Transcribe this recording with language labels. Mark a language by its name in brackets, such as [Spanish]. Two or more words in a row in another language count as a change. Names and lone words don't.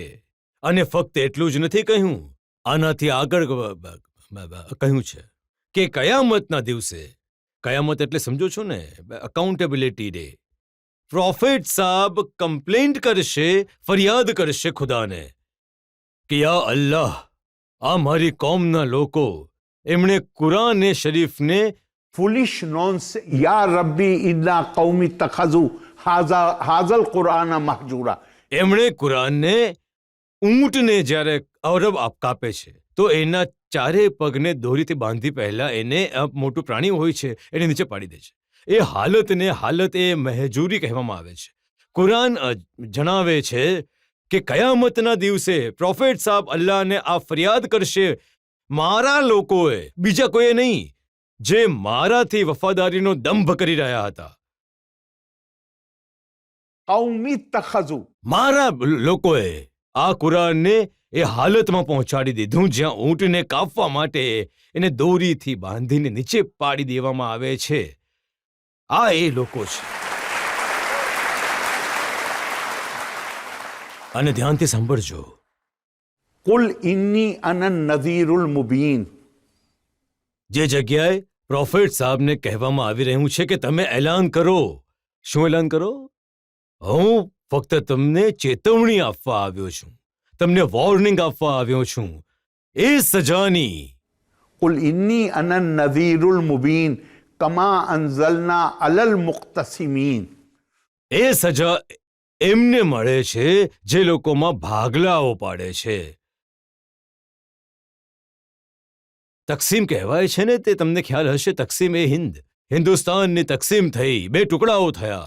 [Gujarati] અને ફક્ત એટલું જ નથી કહ્યું, આનાથી આગળ કહ્યું છે કે કયામતના દિવસે, કયામત એટલે સમજો છો ને, [English] accountability day, [Gujarati] પ્રોફેટ સાહેબ કમ્પ્લેન્ટ કરશે, ફરિયાદ કરશે ખુદાને કે [Arabic] يا الله, [Gujarati] આ મારી કોમના લોકો એમણે કુરાન શરીફને फुलिश नॉन्स [Arabic] يا ربي إن قومي اتخذوا هذا القرآن مهجورا. [Gujarati] એમણે કુરાનને ઊંટને જ્યારે અવરવ કાપે છે તો એના ચારે પગને દોરીથી બાંધી પહેલા એને મોટું પ્રાણી હોય છે એને નીચે પાડી દે છે. એ હાલત એ મહેજૂરી કહેવામાં આવે છે. કુરાન જણાવે છે કે કયામતના દિવસે પ્રોફેટ સાહેબ અલ્લાહને આ ફરિયાદ કરશે, મારા લોકોએ, બીજા કોઈએ નહીં, જે મારાથી વફાદારીનો દંભ કરી રહ્યા હતા. [Arabic] قومي اتخذوا, [Gujarati] મારા લોકોએ આ કુરાનને એ હાલતમાં પહોંચાડી દીધું જ્યાં ઊંટને કાપવા માટે એને દોરીથી બાંધીને નીચે પાડી દેવામાં આવે છે. આ એ લોકો છે. અને ધ્યાનથી સાંભળજો. [Arabic] قل إني أنا النذير المبين. [Gujarati] જે જગ્યાએ પ્રોફેટ સાહેબને કહેવામાં આવી રહ્યું છે કે તમે એલાન કરો. શું એલાન કરો? હું ફક્ત તમને ચેતવણી આપવા આવ્યો છું, તમને વોર્નિંગ આપવા આવ્યો છું એ સજાની. [Arabic] قل إني أنا النذير المبين كما أنزلنا على المقتسمين. [Gujarati] એ સજા એમને મળે છે જે લોકોમાં ભાગલાઓ પાડે છે. તકસીમ કહેવાય છે ને, તે તમને ખ્યાલ હશે. તકસીમ એ હિન્દુસ્તાનની તકસીમ થઈ, 2 ટુકડાઓ થયા.